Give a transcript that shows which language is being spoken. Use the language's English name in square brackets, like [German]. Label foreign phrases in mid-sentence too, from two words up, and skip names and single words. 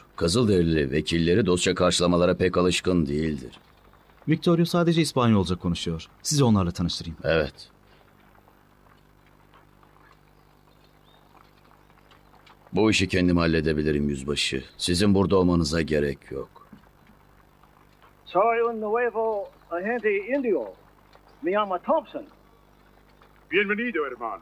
[Turkish] Kızılderili vekilleri dostça karşılamalara pek alışkın değildir. Victoria sadece İspanyolca konuşuyor. Sizi onlarla tanıştırayım. Evet. Bu işi kendim halledebilirim yüzbaşı. Sizin burada olmanıza gerek yok. [Spanish] Soy un nuevo agente indio. Me llamo Thompson. Bienvenido, hermano.